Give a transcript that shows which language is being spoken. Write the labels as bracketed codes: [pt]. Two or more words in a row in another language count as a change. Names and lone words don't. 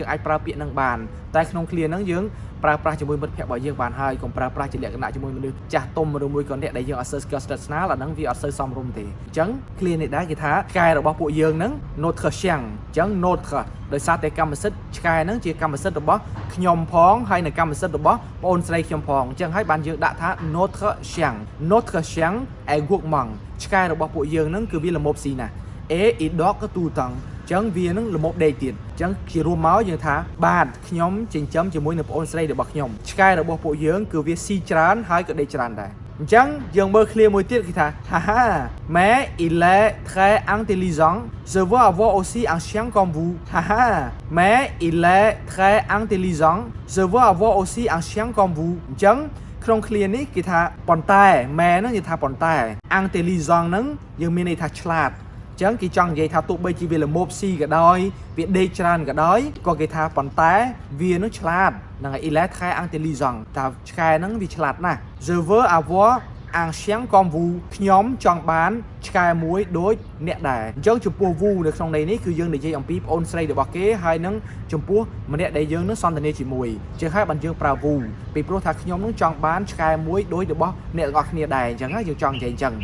[km] អាចប្រើពាក្យនឹងបានតែក្នុងឃ្លាហ្នឹងយើងប្រើប្រាស់ជាមួយមិត្តភ័ក្តិរបស់យើងបានហើយកុំប្រើប្រាស់ជាលក្ខណៈជាមួយមនុស្សចាស់ទុំឬមួយក៏អ្នកដែលយើងអត់សូវស្គាល់ស្និទ្ធស្នាលអាហ្នឹងវាអត់សូវសមរម្យទេអញ្ចឹងឃ្លានេះដែរគេថាឆ្កែរបស់ពួកយើងហ្នឹង [fr] notre chien [km] អញ្ចឹង notre ដោយសារតែកម្មសិទ្ធិឆ្កែហ្នឹងជាកម្មសិទ្ធិរបស់ខ្ញុំផងហើយនិងកម្មសិទ្ធិរបស់បងអូនស្រីខ្ញុំផងអញ្ចឹងហើយបានយើងដាក់ថា notre [fr] chien est gourmand [km] ឆ្កែរបស់ពួកយើងហ្នឹងគឺវាល្មមស៊ីណាស់ [fr] et il dort tout le temps [km] ចឹងវានឹងល្មមដេកទៀតអញ្ចឹងជារួមមកយើងថាបាទខ្ញុំចិញ្ចឹមជាមួយនឹងប្អូនស្រីរបស់ខ្ញុំឆ្កែរបស់ពួកយើងគឺវាស៊ីច្រើនហើយក៏ដេកច្រើនដែរអញ្ចឹងយើងមើលឃ្លាមួយទៀតគេថា haha [fr] mais il est très intelligent je veux avoir aussi un chien comme vous [km] haha [fr] mais il est très intelligent je veux avoir aussi un chien comme vous [km] អញ្ចឹងក្នុង ឃ្លានេះគេថាប៉ុន្តែម៉ែហ្នឹងគេថាប៉ុន្តែ intelligent ហ្នឹងយើងមានន័យថាឆ្លាតចឹងគេចង់និយាយថាទោះបីជាវាល្មមស៊ីក៏ដោយវាដេកច្រើនក៏ដោយក៏គេថាប៉ុន្តែវានឹងឆ្លាតហ្នឹងហើយ [fr] il est très intelligent [km] តើឆ្កែហ្នឹងវាឆ្លាតណាស់ [fr] je veux avoir un chien comme vous [km] ខ្ញុំចង់បានឆ្កែមួយដូចអ្នក ដែរអញ្ចឹងចំពោះ vous នៅក្នុងន័យនេះគឺយើងនិយាយអំពីប្អូនស្រីរបស់គេហើយនឹងចំពោះម្នាក់ដែលយើងនឹងសន្ទនាជាមួយចឹងហើយបានយើងប្រើ vous ពីព្រោះថាខ្ញុំនឹងចង់បានឆ្កែមួយដូចរបស់អ្នកទាំងអស់គ្នាដែរអញ្ចឹងហើយយើងចង់និយាយអញ្ចឹង